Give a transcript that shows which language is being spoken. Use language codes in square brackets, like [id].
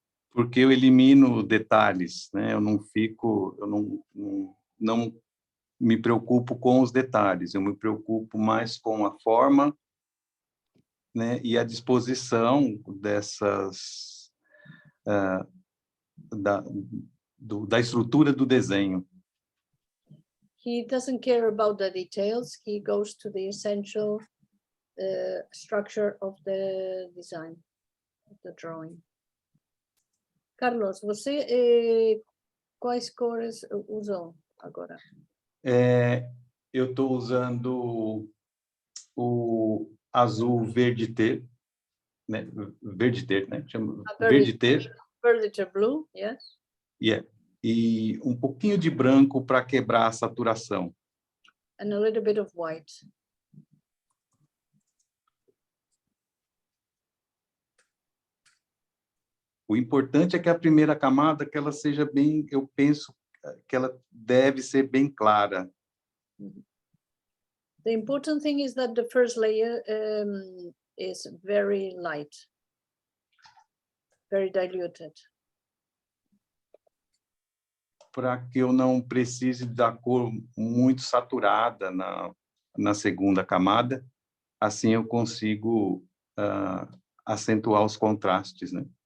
[pt] Porque eu elimino detalhes, né? Eu não me preocupo com os detalhes, eu me preocupo mais com a forma, né? E a disposição dessas da estrutura do desenho. [en] He doesn't care about the details. He goes to the essential structure of the design, of the drawing. [pt] Carlos, você quais cores usou agora? Eu estou usando o azul verde-ter, né? Verde-ter, né? Chama verde-ter. [en] Verde-ter blue, yes. Yeah. [pt] E um pouquinho de branco para quebrar a saturação. [en] And a little bit of white. [pt] O importante é que a primeira camada, que ela seja bem, eu penso que ela deve ser bem clara. [en] The important thing is that the first layer is very light, very diluted. [pt] Para que eu não precise da cor muito saturada na segunda camada, assim eu consigo acentuar os contrastes, né?